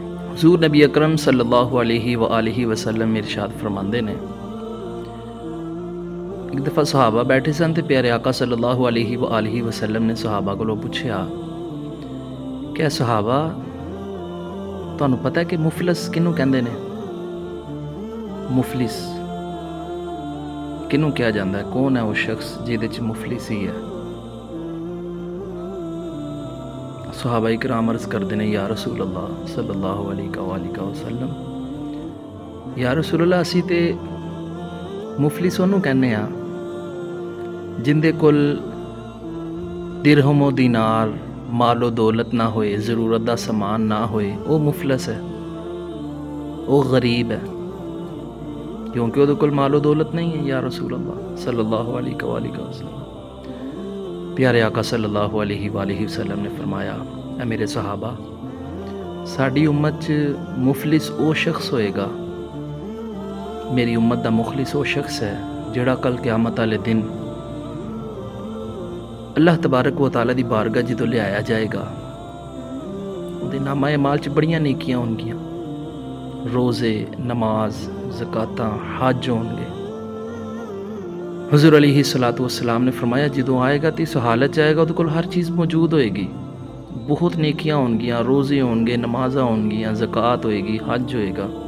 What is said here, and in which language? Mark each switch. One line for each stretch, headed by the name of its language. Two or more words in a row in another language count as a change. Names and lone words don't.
Punjabi: ਹਜ਼ੂਰ ਨਬੀ ਅਕਰਮ
Arabic: صلى الله عليه وسلم
Punjabi: ਇਰਸ਼ਾਦ ਫ਼ਰਮਾਂਦੇ ਨੇ, ਇੱਕ ਦਫ਼ਾ ਸਹਾਬਾ ਬੈਠੇ ਸਨ ਤੇ ਪਿਆਰੇ ਆਕਾ
Arabic: صلى الله عليه وسلم
Punjabi: ਨੇ ਸਹਾਬਾ ਕੋਲੋਂ ਪੁੱਛਿਆ, ਕਿਆ ਸਹਾਬਾ ਤੁਹਾਨੂੰ ਪਤਾ ਹੈ ਕਿ ਮੁਫ਼ਲਿਸ ਕਿਹਨੂੰ ਕਹਿੰਦੇ ਨੇ? ਮੁਫ਼ਲਿਸ ਕਿਹਨੂੰ ਕਿਹਾ ਜਾਂਦਾ ਹੈ? ਕੌਣ ਹੈ ਵੋ ਸ਼ਖ਼ਸ ਜਿਹਦੇ ਚ ਮੁਫ਼ਲਿਸ ਹੀ ਹੈ? ਸਹਾਬਾ ਇਕਰਾਮ ਅਰਜ਼ ਕਰਦੇ ਨੇ,
Arabic: يا رسول الله صلى الله عليه وسلم يا رسول الله
Punjabi: ਅਸੀਂ ਤੇ ਮੁਫ਼ਲਿਸ ਉਹਨੂੰ ਕਹਿੰਦੇ ਆ ਜਿੰਦੇ ਕੋਲ ਦਿਰਹਮੋ ਦੀਨਾਰ ਮਾਲੋ ਦੌਲਤ ਨਾ ਹੋਏ, ਜ਼ਰੂਰਤ ਦਾ ਸਮਾਨ ਨਾ ਹੋਏ, ਵੋ ਮੁਫ਼ਲਿਸ ਹੈ, ਵੋ ਗਰੀਬ ਹੈ, ਕਿਉਂਕਿ ਉਹਦੇ ਕੋਲ ਮਾਲੋ ਦੌਲਤ ਨਹੀਂ ਹੈ।
Arabic: يا رسول الله صلى الله عليه وسلم,
Punjabi: ਪਿਆਰੇ ਆਕਾ
Arabic: صلى الله عليه وسلم
Punjabi: ਨੇ ਫ਼ਰਮਾਇਆ, ਐ ਮੇਰੇ ਸਹਾਬਾ, ਸਾਡੀ ਉੱਮਤ ਚ ਮੁਫ਼ਲਿਸ ਵੋ ਸ਼ਖ਼ਸ ਹੋਏਗਾ, ਮੇਰੀ ਉੱਮਤ ਦਾ ਮੁਖ਼ਲਿਸ ਵੋ ਸ਼ਖ਼ਸ ਹੈ ਜਿਹੜਾ ਕੱਲ੍ਹ ਕਯਾਮਤ ਵਾਲੇ ਦਿਨ
Arabic: الله تبارك وتعالى
Punjabi: ਦੀ ਬਾਰਗਾਹ ਜਦੋਂ ਲਿਆਇਆ ਜਾਏਗਾ, ਉਹਦੇ ਨਾਮਾ ਮਾਲ ਚ ਬੜੀਆਂ ਨੇਕੀਆਂ ਹੋਣਗੀਆਂ, ਰੋਜ਼ੇ, ਨਮਾਜ਼, ਜ਼ਕਾਤਾਂ, ਹੱਜ ਹੋਣਗੇ। ਹਜ਼ੂਰ
Arabic: عليه الصلاة والسلام
Punjabi: ਨੇ ਫ਼ਰਮਾਇਆ, ਜਦੋਂ ਆਏਗਾ ਤੋ ਇਸ ਹਾਲਤ ਜਾਏਗਾ ਉਹਦੇ ਕੋਲ ਹਰ ਚੀਜ਼ ਮੌਜੂਦ ਹੋਏਗੀ, ਬਹੁਤ ਨੇਕੀਆਂ ਹੋਣਗੀਆਂ, ਰੋਜ਼ੇ ਹੋਣਗੇ, ਨਮਾਜ਼ਾਂ ਹੋਣਗੀਆਂ, ਜ਼ਕਾਤ ਹੋਏਗੀ, ਹੱਜ ਹੋਏਗਾ।